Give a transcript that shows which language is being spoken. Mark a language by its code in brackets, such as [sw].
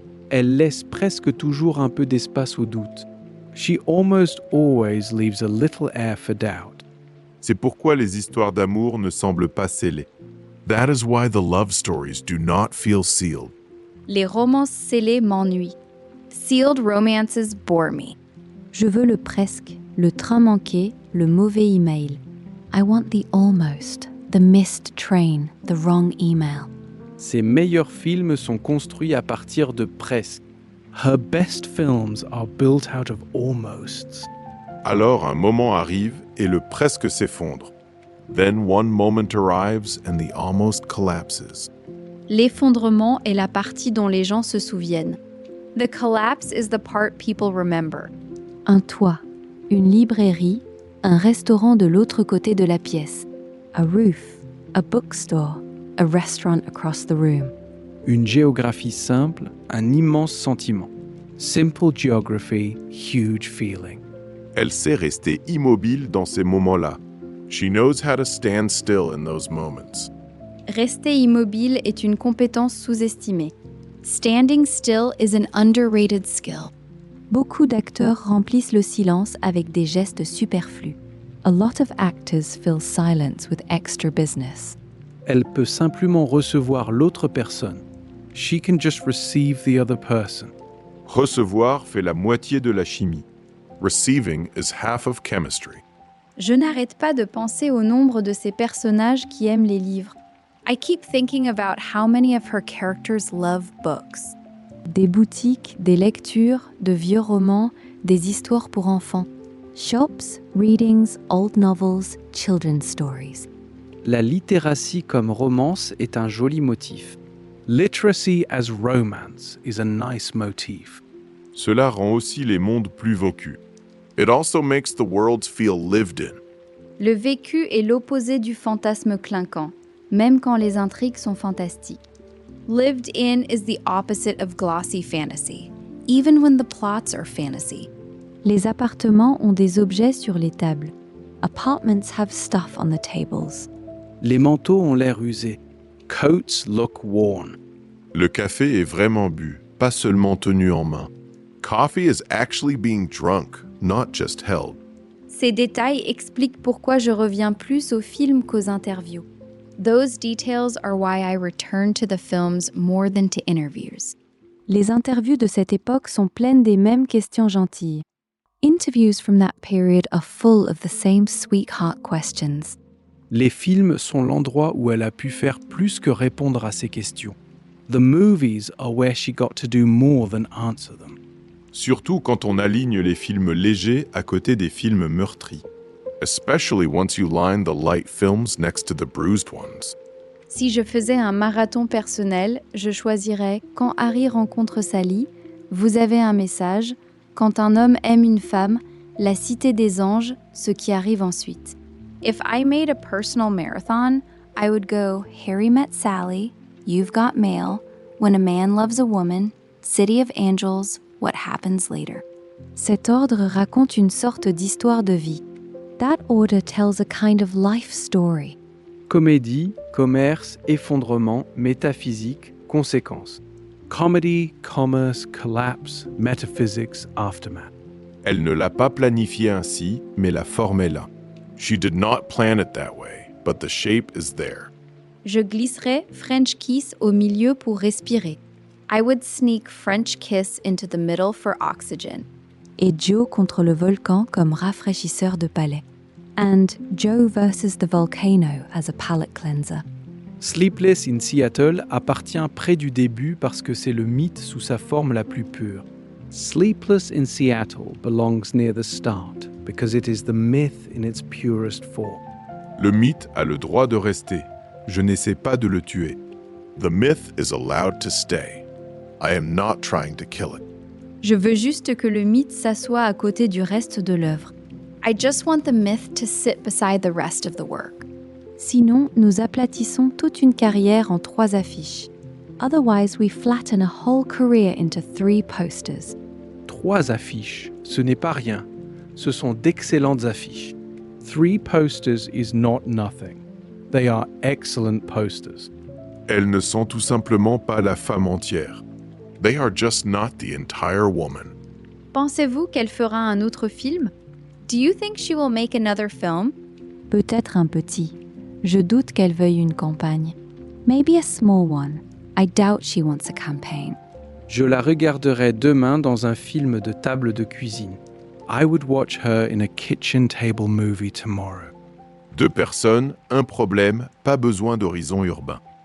[fr] Elle laisse presque toujours un peu d'espace au doute. [en] She almost always leaves a little air for doubt. [fr] C'est pourquoi les histoires d'amour ne semblent pas scellées. [en] That is why the love stories do not feel sealed. [fr] Les romances scellées m'ennuient. [en] Sealed romances bore me. [fr] Je veux le presque, le train manqué, le mauvais email. [en] I want the almost, the missed train, the wrong email. [fr] Ses meilleurs films sont construits à partir de presque. [en] Her best films are built out of almosts. [fr] Alors un moment arrive et le presque s'effondre. [en] Then one moment arrives and the almost collapses. [fr] L'effondrement est la partie dont les gens se souviennent. [en] The collapse is the part people remember. [fr] Un toit, une librairie, un restaurant de l'autre côté de la pièce. [en] A roof, a bookstore, a restaurant across the room. [fr] Une géographie simple, un immense sentiment. [en] Simple geography, huge feeling. [fr] Elle sait rester immobile dans ces moments-là. [en] She knows how to stand still in those moments. [fr] Rester immobile est une compétence sous-estimée. [en] Standing still is an underrated skill. [fr] Beaucoup d'acteurs remplissent le silence avec des gestes superflus. [en] A lot of actors fill silence with extra business. [fr] Elle peut simplement recevoir l'autre personne. [en] She can just receive the other person. [fr] Recevoir fait la moitié de la chimie. [en] Receiving is half of chemistry. [fr] Je n'arrête pas de penser au nombre de ces personnages qui aiment les livres. [en] I keep thinking about how many of her characters love books. [fr] Des boutiques, des lectures, de vieux romans, des histoires pour enfants. [en] Shops, readings, old novels, children's stories. [fr] La littératie comme romance est un joli motif. [en] Literacy as romance is a nice motif. [fr] Cela rend aussi les mondes plus vécus. [en] It also makes the worlds feel lived in. [fr] Le vécu est l'opposé du fantasme clinquant, même quand les intrigues sont fantastiques. [en] Lived in is the opposite of glossy fantasy, even when the plots are fantasy. [fr] Les appartements ont des objets sur les tables. [en] Apartments have stuff on the tables. [fr] Les manteaux ont l'air usés. [en] Coats look worn. [fr] Le café est vraiment bu, pas seulement tenu en main. [en] Coffee is actually being drunk, not just held. [fr] Ces détails expliquent pourquoi je reviens plus aux films qu'aux interviews. [en] Those details are why I return to the films more than to interviews. [fr] Les interviews de cette époque sont pleines des mêmes questions gentilles. [en] Interviews from that period are full of the same sweetheart questions. [fr] Les films sont l'endroit où elle a pu faire plus que répondre à ces questions. [en] The movies are where she got to do more than answer them. [fr] Surtout quand on aligne les films légers à côté des films meurtris. [en] Especially once you line the light films next to the bruised ones. [fr] Si je faisais un marathon personnel, je choisirais Quand Harry rencontre Sally, Vous avez un message, Quand un homme aime une femme, La cité des anges, Ce qui arrive ensuite. [en] If I made a personal marathon, I would go Harry Met Sally, You've Got Mail, When a Man Loves a Woman, City of Angels, What Happens Later. [fr] Cet ordre raconte une sorte d'histoire de vie. [en] That order tells a kind of life story. [fr] Comédie, commerce, effondrement, métaphysique, conséquences. [en] Comedy, commerce, collapse, metaphysics, aftermath. [fr] Elle ne l'a pas planifié ainsi, mais la forme est là. [en] She did not plan it that way, but the shape is there. [fr] Je glisserais French kiss au milieu pour respirer. [en] I would sneak French kiss into the middle for oxygen. [fr] Et Joe contre le volcan comme rafraîchisseur de palais. [en] And Joe versus the volcano as a palate cleanser. [fr] Sleepless in Seattle appartient près du début parce que c'est le mythe sous sa forme la plus pure. [en] Sleepless in Seattle belongs near the start because it is the myth in its purest form. [fr] Le mythe a le droit de rester. Je n'essaie pas de le tuer. [en] The myth is allowed to stay. I am not trying to kill it. [fr] Je veux juste que le mythe s'assoie à côté du reste de l'œuvre. [en] I just want the myth to sit beside the rest of the work. [fr] Sinon, nous aplatissons toute une carrière en 3 affiches. [en] Otherwise, we flatten a whole career into 3 posters. [fr] 3 affiches, ce n'est pas rien. Ce sont d'excellentes affiches. [en] 3 posters is not nothing. They are excellent posters. [fr] Elles ne sont tout simplement pas la femme entière. [en] They are just not the entire woman. [fr] Pensez-vous qu'elle fera un autre film? [en] Do you think she will make another film? [fr] Peut-être un petit. Je doute qu'elle veuille une campagne. [en] Maybe a small one. I doubt she wants a campaign. [fr] Je la regarderai demain dans un film de table de cuisine. [en] I would watch her in a kitchen table movie tomorrow. [fr] 2 personnes, un problème, pas besoin d'horizon urbain.